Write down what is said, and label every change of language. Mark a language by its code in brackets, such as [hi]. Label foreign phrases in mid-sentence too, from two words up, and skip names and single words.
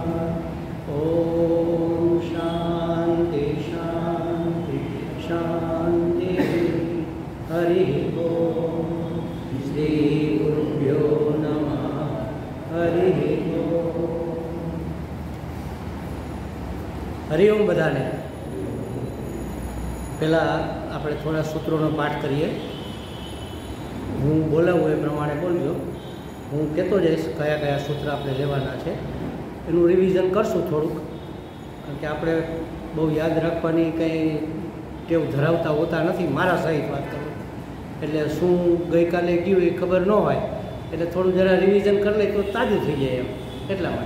[sa] ॐ शान्ति शान्ति शान्तिः। हरिः ॐ श्रीगुरुभ्यो नमः। हरिः ॐ। [gu] હરિઓમ બધાને। पहला આપણે થોડા સૂત્રોનો પાઠ કરીએ। હું બોલાવું એ પ્રમાણે બોલજો। હું કહેતો જઈશ કયા કયા સૂત્ર આપણે લેવાના છે, એનું રિવિઝન કરશું થોડુંક, કારણ કે આપણે બહુ યાદ રાખવાની કંઈ ટેવ ધરાવતા હોતા નથી, મારા સહિત વાત કરું એટલે શું ગઈકાલે ગયું એ ખબર ન હોય, એટલે થોડું જરા રિવિઝન કરી લઈએ તો તાજું થઈ જાય એમ, એટલા માટે।